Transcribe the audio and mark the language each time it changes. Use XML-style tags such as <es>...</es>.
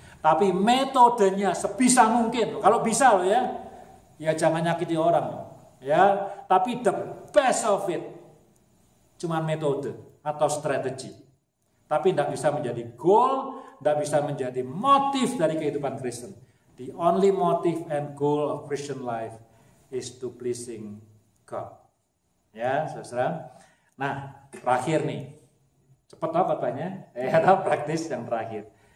<id>Tapi metodenya sebisa mungkin. Kalau bisa loh ya jangan nyakiti orang. Ya, tapi</id> <en>the best of it</en> <id>cuman metode atau strategi. Tapi tidak bisa menjadi goal, tidak bisa menjadi motif dari kehidupan Kristen.</id> <en>The only motive and goal of Christian life is to pleasing God.</en> <id>Ya, saudara. Nah, terakhir nih. Cepat tau katanya, atau praktis yang terakhir.</id>